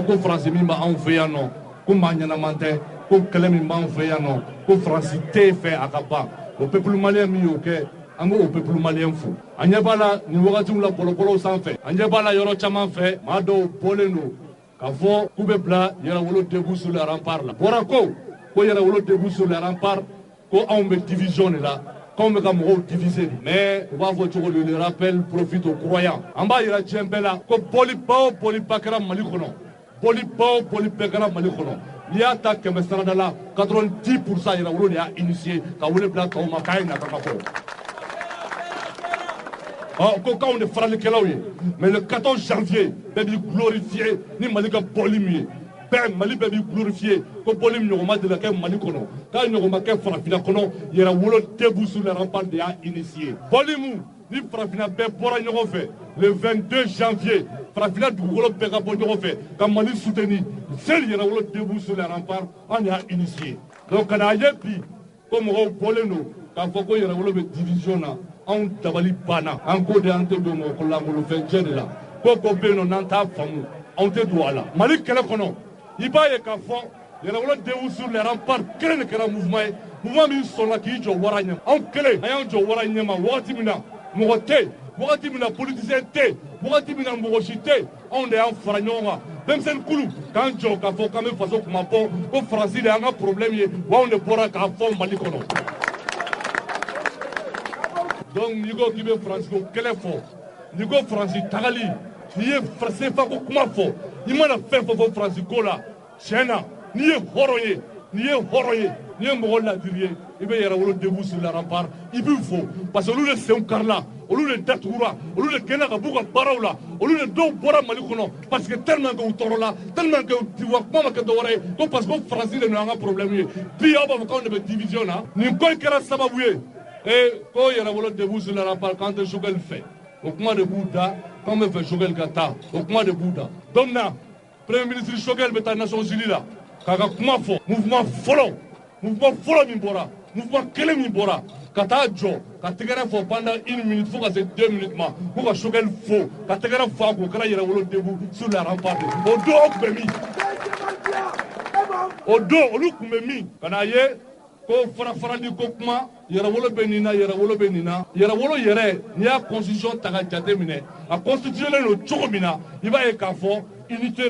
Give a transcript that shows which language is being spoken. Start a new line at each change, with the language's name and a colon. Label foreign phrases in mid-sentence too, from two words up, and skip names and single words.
Bambara: ko faransi min b'anw fɛ yan nɔ ko maa ɲɛnaman tɛ ko kɛlɛ min b'anw fɛ yan nɔ ko faransi tɛ fɛ a ka ban o
French: peuple malien
Bambara: min y'o kɛ an b'o peuple malien fo a ɲɛ b'a la nin wagatiw la bɔlɔbɔlɔw sanfɛ a ɲɛ b'a la yɔrɔ caman fɛ maa dɔw bɔlen don k'a fɔ k'u bɛ bila yɛrɛwolo
French: debout sur les remparts
Bambara: la bɔra ko yɛrɛwolo
French: debout sur les remparts
Bambara: ko anw bɛ division de la k'anw bɛ ka mɔgɔw diviser de mais u b'a fɔ cogo di
French: le rappel profite aux croyants
Bambara: an b'a yira diɲɛ bɛɛ la ko bɔliba o bɔliba kɛra mali kɔnɔ bɔliba o bɔli bɛɛ kɛra mali kɔnɔ n'i y'a ta 100 sarada la 90% yɛrɛwolo de y'a initié ka wele bila tɔw ma k'a ye nata ka fɔ ko k'anw de faralikɛlaw ye
French: mais le 14 janvier
Bambara: bɛɛ b'i glorifier ni mali ka bɔli min ye bɛɛ mali bɛɛ b'i glorifier ko bɔli min ɲɔgɔn ma deli ka kɛ mali kɔnɔ k'a ɲɔgɔn ma kɛ farafinna kɔnɔ yɛrɛwolo
French: debout sur les remparts
Bambara: de y'a initié bɔli min ni farafinna bɛɛ bɔra ɲɔgɔn fɛ
French: le 22 janvier
Bambara: farafinna dugukolo bɛɛ ka bɔ ɲɔgɔn fɛ ka mali
French: soutenir seul
Bambara: yɛrɛwolo
French: debout sur les remparts
Bambara: an de y'a initié donc ka n'a ye bi ko mɔgɔw bɔlen don k'a fɔ ko yɛrɛwolo bɛ division na anw dabali banna an ko de an tɛ don mɔgɔ lankolonfɛn cɛ de la ko bɛ yen nɔ n'an t'a faamu anw tɛ don a la mali kɛlɛ kɔnɔ i b'a ye k'a fɔ yɛrɛwolo
French: debout sur les remparts
Bambara: kelen de kɛra mouvement ye mouvement min sɔnna k'i jɔ wara ɲɛma anw kelen an y'an jɔ wara ɲɛma wagati min na mɔgɔ tɛ yen wagati min na politicien tɛ yen wagati min na mɔgɔ si tɛ yen anw de y'an fara ɲɔgɔn kan denmisɛnnin kulu k'an jɔ k'a fɔ k'an bɛ faso kuma bɔ ko faransi de y'an ka problème ye wa anw de bɔra k'a fɔ mali kɔnɔ donc n'i ko k'i bɛ faransi ko kɛlɛ fɔ n'i ko faransi tagali n'i ye sefa ko kuma fɔ i mana fɛn fɛn fɔ faransi ko la tiɲɛ na n'i ye hɔrɔn ye ni ye mɔgɔ ladiri ye i bɛ yɛrɛwolo
French: debout sur le rempart
Bambara: i b'u fo parce que olu de senw karila olu de datugura olu de gɛnna ka b'u ka baaraw la olu de dɔw bɔra Mali kɔnɔ
French: parce que tellement que
Bambara: u tɔɔrɔla
French: tellement que
Bambara: wa kuma ma kɛ dɔwɛrɛ ye ko
French: parce que
Bambara: Faransi de n'an ka problème ye bi aw b'a fɔ k'anw de bɛ division na nin ko in kɛra sababu ye ko yɛrɛwolo
French: debout sur le rempart
Bambara: k'an tɛ Choguel fɛ o kuma de b'u da k'anw bɛ fɛ Choguel ka taa o kuma de b'u da donc na
French: Premier ministre
Bambara: Choguel bɛ taa Nations Unies la k'a ka kuma fɔ mouvement fɔlɔ min bɔra mouvement kelen min bɔra ka taa jɔ ka tɛgɛrɛ fɔ
French: pendant 1 minute
Bambara: fo ka se 2 minutes ma ko ka Choguel fo ka tɛgɛrɛ fɔ a kun o kɛra yɛrɛwolo
French: debout sur la rempart
Bambara: o don aw tun bɛ min o don olu tun bɛ min ka n'a ye ko farafarali ko kuma yɛrɛwolo bɛ nin na yɛrɛwolo bɛ nin na yɛrɛwolo yɛrɛ n'i y'a constitution ta ka jate minɛ a constitutionnel don cogo min na i b'a ye k'a fɔ
French: unité de